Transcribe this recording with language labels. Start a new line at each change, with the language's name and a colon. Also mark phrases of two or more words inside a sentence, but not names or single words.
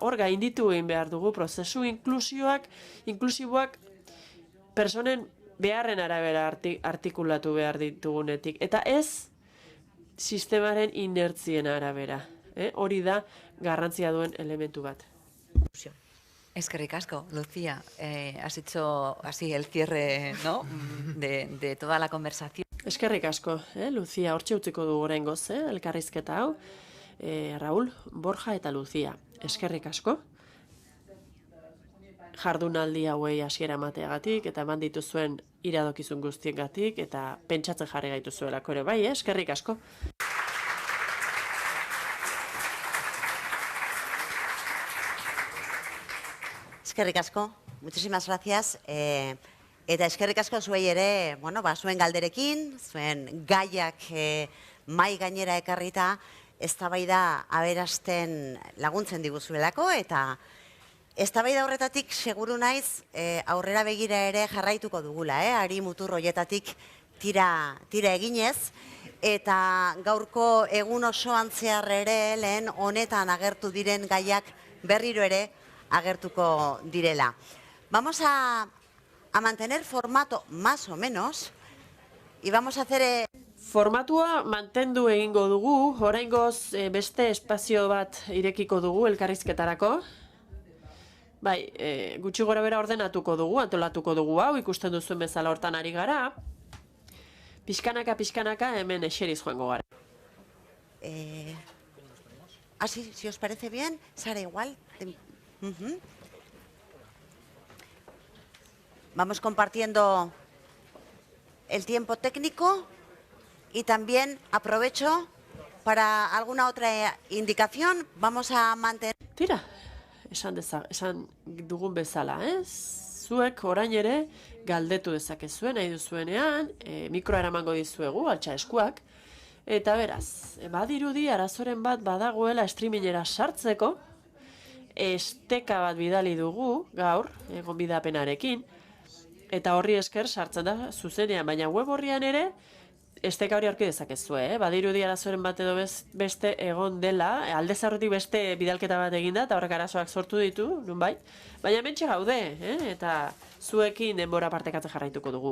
Basque: Hor gainditu egin behar dugu prozesu inklusiboak personen beharren arabera artikulatu behar ditugunetik. Eta ez sistemaren inertzien arabera. Hori da garrantzia duen elementu bat. Eskerrik asko, Lucía.
Spanish: Has hecho así el cierre, ¿no? de toda la conversación.
Basque: Eskerrik asko, Lucía, hortxe utziko du oraingoz, elkarrizketa hau. Raúl, Borja eta Lucía. Eskerrik asko. Jardunaldi hauei hasiera emateagatik eta eman dituzuen iradokizun guztiengatik eta pentsatzen jarri gaituzuelako ere bai, eskerrik asko. Eskerrik asko,
Spanish: muchísimas gracias.
Basque: Eta eskerrik asko zuei ere, zuen galderekin, zuen gaiak mai gainera ekarrita, eztabaida aberasten laguntzen diguzuelako, eta eztabaida horretatik seguru naiz aurrera begira ere jarraituko dugula, ari mutur hoietatik tira eginez, eta gaurko egun osoan zehar ere lehen honetan agertu diren gaiak berriro ere agertuko direla.
Spanish: Vamos a mantener formato más o menos y vamos a hacer...
Basque: Formatua mantendu egingo dugu, oraingoz beste espazio bat irekiko dugu elkarrizketarako. Bai, gutxi gora bera ordenatuko dugu, antolatuko dugu hau, ikusten duzuen bezala hortan ari gara. Pixkanaka hemen eseriz joango gara.
Spanish: Si os parece bien, Sara, igual... Vamos compartiendo el tiempo técnico y también aprovecho para alguna otra indicación. Vamos a mantener...
Basque: Tira, esan dugun bezala, zuek orain ere galdetu dezakezuen nahi duzuenean, mikroa eramango dizuegu, altxa eskuak, eta beraz, badirudi arazoren bat badagoela streamingera sartzeko, esteka bat bidali dugu gaur, gonbidapenarekin, eta horri esker sartzen da zuzenean, baina web horrian ere esteka hori aurki dezakezue, badirudi arazoren bat edo beste egon dela, alde zarretik beste bidalketa bat eginda, eta horrek arazoak sortu ditu, nunbait, baina mentxe gaude, eta zuekin denbora partekatzen jarraituko dugu.